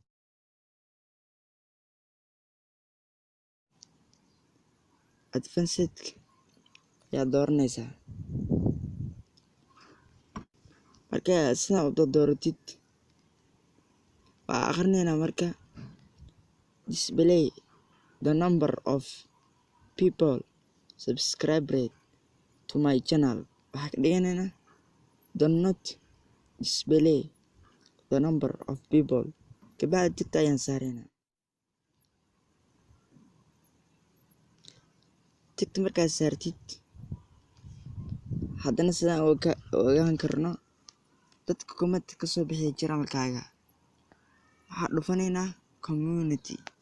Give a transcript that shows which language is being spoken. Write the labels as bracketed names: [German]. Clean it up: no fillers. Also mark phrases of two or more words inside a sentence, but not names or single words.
[Somali] ayaa dooranaysaa. marka sidaa u dooratid waa akhrineynaa. marka [English] display the number of people subscribed to my channel. [Somali] waxaa ka dhiganaynaa [English] do not display the number of people. [Somali] kabacdi tigta ayaan saaraynaa. tigta markaad saartid haddana sidaan ogaan karno dadka comment ka soo bixiya channelkaaga waxaa dhufanaynaa community.